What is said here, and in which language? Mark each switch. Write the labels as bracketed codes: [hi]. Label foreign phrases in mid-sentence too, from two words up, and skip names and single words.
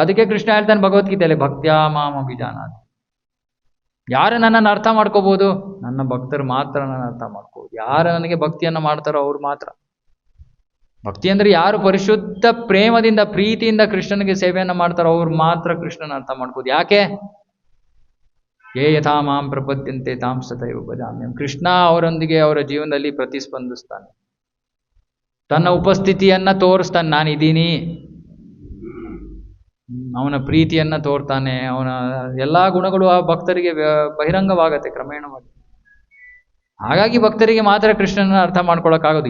[kn] ಅದಕ್ಕೆ ಕೃಷ್ಣ ಹೇಳ್ತಾನೆ ಭಗವದ್ಗೀತೆಯಲ್ಲಿ, [sa] ಭಕ್ತ್ಯಾ ಮಾಂ ಅಭಿಜಾನಾತಿ. [kn] ಯಾರು ನನ್ನನ್ನು ಅರ್ಥ ಮಾಡ್ಕೋಬೋದು? ನನ್ನ ಭಕ್ತರು ಮಾತ್ರ ನನ್ನ ಅರ್ಥ ಮಾಡ್ಕೋಬೋದು. ಯಾರು ನನಗೆ ಭಕ್ತಿಯನ್ನು ಮಾಡ್ತಾರೋ ಅವ್ರು ಮಾತ್ರ. ಭಕ್ತಿ ಅಂದರೆ ಯಾರು ಪರಿಶುದ್ಧ ಪ್ರೇಮದಿಂದ ಪ್ರೀತಿಯಿಂದ ಕೃಷ್ಣನಿಗೆ ಸೇವೆಯನ್ನು ಮಾಡ್ತಾರೋ ಅವ್ರು ಮಾತ್ರ ಕೃಷ್ಣನ ಅರ್ಥ ಮಾಡ್ಕೋದು. ಯಾಕೆ? [sa] ಯೇ ಯಥಾ ಮಾಂ ಪ್ರಪದ್ಯಂತೆ ತಾಂ ತಥೈವ ಭಜಾಮ್ಯಹಂ. [kn] ಕೃಷ್ಣ ಅವರೊಂದಿಗೆ ಅವರ ಜೀವನದಲ್ಲಿ ಪ್ರತಿಸ್ಪಂದಿಸ್ತಾನೆ, ತನ್ನ ಉಪಸ್ಥಿತಿಯನ್ನು ತೋರಿಸ್ತಾನೆ. ನಾನಿದ್ದೀನಿ, ಅವನ ಪ್ರೀತಿಯನ್ನು ತೋರ್ತಾನೆ. ಅವನ ಎಲ್ಲ ಗುಣಗಳು ಆ ಭಕ್ತರಿಗೆ ಬಹಿರಂಗವಾಗತ್ತೆ ಕ್ರಮೇಣವಾಗಿ. ಹಾಗಾಗಿ ಭಕ್ತರಿಗೆ ಮಾತ್ರ ಕೃಷ್ಣನ ಅರ್ಥ ಮಾಡ್ಕೊಳಕ್ಕಾಗೋದು.